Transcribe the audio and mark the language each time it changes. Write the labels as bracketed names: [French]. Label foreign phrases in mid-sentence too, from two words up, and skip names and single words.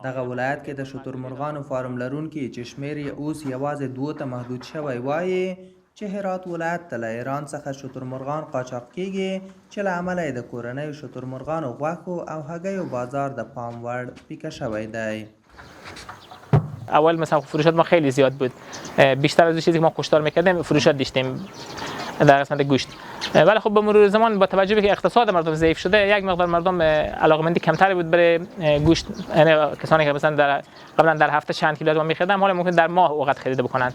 [Pashto] دغه ولایت کې د شترمرغانو فارم لرونکي چې شمیر یې اوس یوازې 2 ته محدود شوی وایي چې هرات ولایت ته له ایران څخه شترمرغان قاچاق کیږي چې له امله یې د کورنیو شترمرغانو غوښو او هګیو بازار د پام وړ پیکه شوی دی. [Persian] اول مثلا فروشات ما خیلی زیاد بود، بیشتر از چیزی که ما کشتار میکردیم فروشات داشتیم در قسمت گوشت، ولی خب به مرور زمان با توجه به که اقتصاد مردم ضعیف شده یک مقدار مردم علاقمندی کمتری بود برای گوشت، یعنی کسانی که مثلا قبلا در هفته چند کیلو می‌خریدن حالا ممکن در ماه اوقات خرید بکنن.